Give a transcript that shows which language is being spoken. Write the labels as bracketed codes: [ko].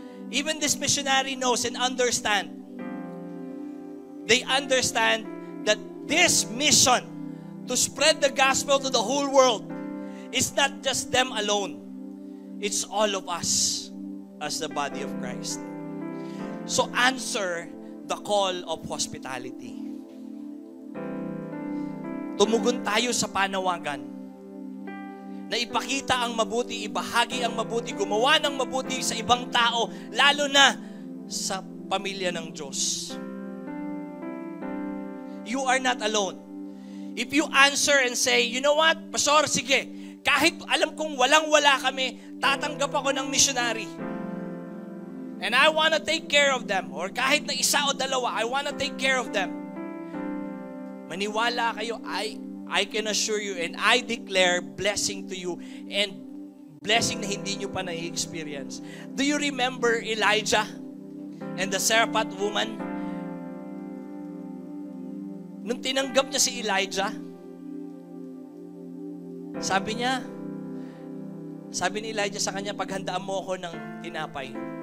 [en] Even this missionary knows and understand. They understand that this mission to spread the gospel to the whole world is not just them alone. It's all of us as the body of Christ. So answer the call of hospitality. [tl] Tumugon tayo sa panawagan na ipakita ang mabuti, ibahagi ang mabuti, gumawa ng mabuti sa ibang tao, lalo na sa pamilya ng Diyos. [en] You are not alone. If you answer and say, you know what, Pastor, [tl] sige, kahit alam kong walang-wala kami, tatanggap ako ng missionary. [en] And I want to take care of them. Or [tl] kahit na isa o dalawa, [en] I want to take care of them. [tl] Maniwala kayo, [en] I can assure you and I declare blessing to you and blessing [tl] na hindi nyo pa na-experience. [en] Do you remember Elijah and the Sarephat woman? [tl] Nung tinanggap niya si Elijah, sabi ni Elijah sa kanya, paghandaan mo ako ng tinapay.